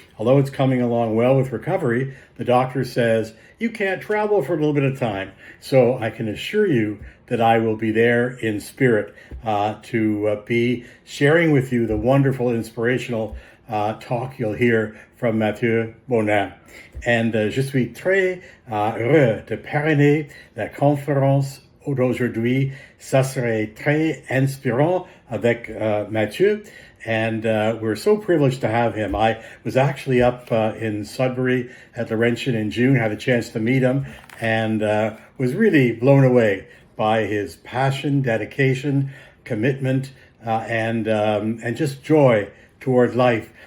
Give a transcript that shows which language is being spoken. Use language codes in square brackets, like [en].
[en] Although it's coming along well with recovery, the doctor says you can't travel for a little bit of time. So I can assure you that I will be there in spirit to be sharing with you the wonderful, inspirational talk you'll hear from Mattieu Bonin. [fr] And je suis très heureux de parrainer la conférence d'aujourd'hui. Ça serait très inspirant avec Matthieu. [en] And we're so privileged to have him. I was actually up in Sudbury at Laurentian in June, had a chance to meet him, and was really blown away by his passion, dedication, commitment, and just joy toward life.